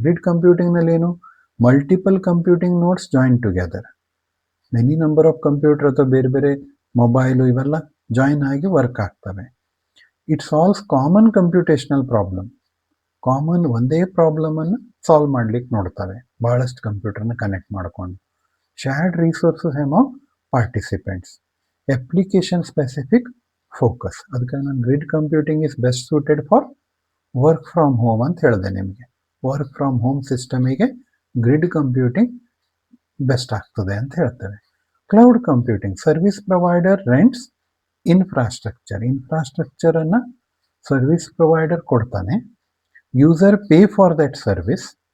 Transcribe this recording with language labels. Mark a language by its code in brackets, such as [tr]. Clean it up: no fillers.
[kn] Grid ಕಂಪ್ಯೂಟಿಂಗ್ನಲ್ಲಿ ಏನು, [en] multiple computing nodes join together, [kn] many number of computer ಅಥವಾ ಬೇರೆ ಬೇರೆ ಮೊಬೈಲು ಇವೆಲ್ಲ ಜಾಯಿನ್ ಆಗಿ ವರ್ಕ್ ಆಗ್ತವೆ. [en] It solves common computational problem. [kn] Common ಒಂದೇ ಪ್ರಾಬ್ಲಮನ್ನು ಸಾಲ್ವ್ ಮಾಡ್ಲಿಕ್ಕೆ ನೋಡ್ತವೆ, ಬಹಳಷ್ಟು ಕಂಪ್ಯೂಟರ್ನ ಕನೆಕ್ಟ್ ಮಾಡಿಕೊಂಡು. [en] shared resources among participants, application specific focus. [kn] ಅದಕ್ಕೆ ನಾನು [en] grid computing is best suited for work from home [kn] ಅಂತ ಹೇಳಿದೆ ನಿಮಗೆ. Work from home ಸಿಸ್ಟಮಿಗೆ grid computing best ಆಗ್ತದೆ ಅಂತ ಹೇಳ್ತೇವೆ. Cloud computing, service provider ರೆಂಟ್ಸ್ ಇನ್ಫ್ರಾಸ್ಟ್ರಕ್ಚರನ್ನು service provider ಕೊಡ್ತಾನೆ, user pay for that service.